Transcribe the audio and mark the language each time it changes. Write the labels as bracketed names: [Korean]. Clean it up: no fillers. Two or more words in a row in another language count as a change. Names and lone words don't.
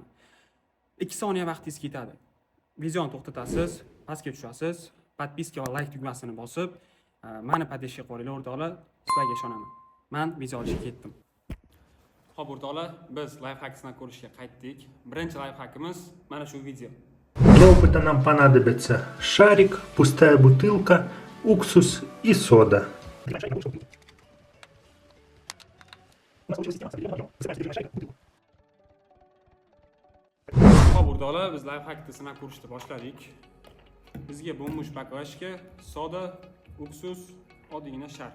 [Uzbek] 2 soniya vaqtingiz ketadi. Videoni to'xtatasiz, pastga tushasiz. Podpiska va like tugmasini bosib, meni podeshga qo'yinglar o'rtoqlar, sizlarga ishonaman. Men video olishga ketdim. Xo'p o'rtoqlar, biz lifehackni ko'rishga qaytdik. Birinchi lifehackimiz mana shu video. [Russian] Для опыта нам понадобится шарик, пустая бутылка, уксус и сода. [Uzbek] Xo'p o'rtoqlar, biz lifehackni sinab ko'rishni boshladik. Bizga bo'lmush paklashga soda, uksus, oddiygina shar.